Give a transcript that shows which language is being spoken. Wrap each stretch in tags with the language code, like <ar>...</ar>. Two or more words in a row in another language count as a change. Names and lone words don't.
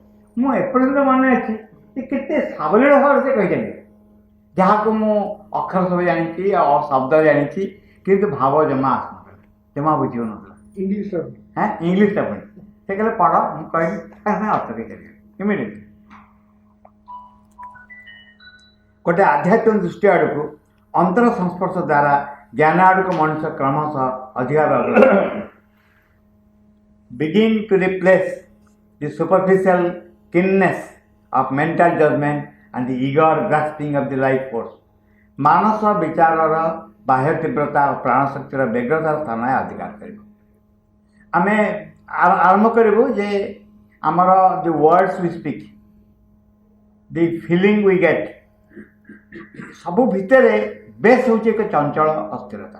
<or>ମୁଁ ଏପର୍ଯ୍ୟନ୍ତ ମନେ ଅଛି ଯେ କେତେ ସାବଲୀଳ ଭାବରେ ସେ କହିଛନ୍ତି, ଯାହାକୁ ମୁଁ ଅକ୍ଷର ସବୁ ଜାଣିଛି, ଆଉ ଶବ୍ଦ ଜାଣିଛି, କିନ୍ତୁ ଭାବ ଜମା ଆସୁନଥିଲା, ଜମା ବୁଝିହେଉନଥିଲା। ଇଂଲିଶଟା ପୁଣି ସେ କହିଲେ ପଢ଼, ମୁଁ କହିଲି ସାଙ୍ଗେ ସାଙ୍ଗେ ଅର୍ଥ ଦେଇଦେଲି ଇମିଡ଼ିଏଟଲି। ଗୋଟେ ଆଧ୍ୟାତ୍ମିକ ଦୃଷ୍ଟି ଆଡ଼କୁ ଅନ୍ତର ସଂସ୍ପର୍ଶ ଦ୍ୱାରା ଜ୍ଞାନ ଆଡ଼କୁ ମଣିଷ କ୍ରମଶଃ ଅଧିକା</or> <en>begin to replace the superficial keenness of mental judgment and the eager grasping of the life force.</en> <or>ମାନସ ବିଚାରର ବାହ୍ୟ ତୀବ୍ରତା ଓ ପ୍ରାଣଶକ୍ତିର ବ୍ୟଗ୍ରତା ସ୍ଥାନ ଅଧିକାର କରିବ। ଆମେ ଆରମ୍ଭ କରିବୁ ଯେ ଆମର</or> <en>the words we speak, the feeling we get,</en> <or>ସବୁ ଭିତରେ ବେଶ ହେଉଛି ଏକ ଚଞ୍ଚଳ ଅସ୍ଥିରତା।</or>